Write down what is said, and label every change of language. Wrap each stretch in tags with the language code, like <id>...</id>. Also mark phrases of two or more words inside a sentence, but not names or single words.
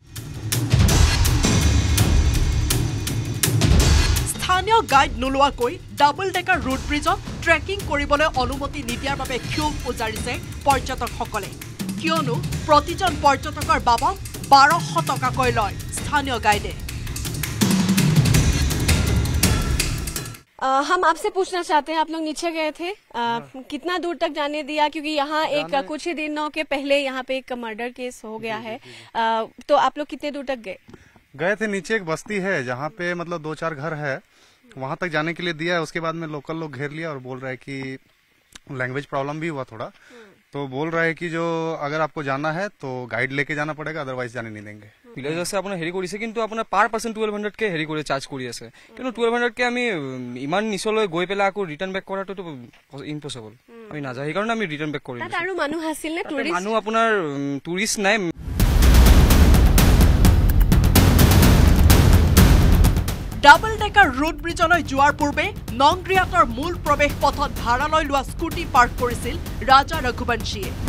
<as>স্থানীয় গাইড নোলোৱাকৈ ডাবল ডেকাৰ ৰোড ব্ৰিজত ট্ৰেকিং কৰিবলৈ অনুমতি নিদিয়াৰ বাবে ক্ষোভ উজাৰিছে পৰ্যটকসকলে। কিয়নো প্ৰতিজন পৰ্যটকৰ বাবদ 1200 টকাকৈ লয় স্থানীয় গাইডে।</as> <hi>हम आपसे पूछना चाहते हैं, आप लोग नीचे गए थे, कितना दूर तक जाने दिया? क्योंकि यहाँ एक कुछ ही दिनों के पहले यहाँ पे एक</hi> <en>murder case</en> <hi>हो गया है, तो आप लोग कितने दूर तक गए थे? नीचे एक बस्ती है जहाँ पे मतलब 2-4 घर है, वहां तक जाने के लिए दिया है। उसके बाद में लोकल लोग घेर लिया और बोल रहा है कि</hi> <en>language problem</en> <hi>भी हुआ थोड़ा, तो बोल रहा है कि जो अगर आपको जाना है तो गाइड लेके जाना पड़ेगा, अदरवाइज जाने नहीं देंगे।</hi> <as>ভিলেজছে আপোনাৰ হেৰি কৰিছে, কিন্তু আপোনাৰ</as> <en>per person</en> <as>1200 কে হেৰি কৰি চাৰ্জ কৰি আছে। কিন্তু 1200 কে আমি ইমান নিচলৈ গৈ পেলাই আকৌ</as> <en>return back</en> <as>কৰাটো ইম্পসিবল। আমি নাযায়, সেইকাৰণে আমি</as> <en>return back</en> <as>কৰিলো। আৰু মানুহ আছিল নে টুৰিষ্ট? মানুহ আপোনাৰ টুৰিষ্ট নাই। ডাবল ডেকাৰ ৰোড ব্ৰিজলৈ যোৱাৰ পূৰ্বে নংক্ৰিয়াতৰ মূল প্ৰৱেশ পথত ভাড়ালৈ লোৱা স্কুটি পাৰ্ক কৰিছিল ৰাজা ৰঘুবংশীয়ে।</as>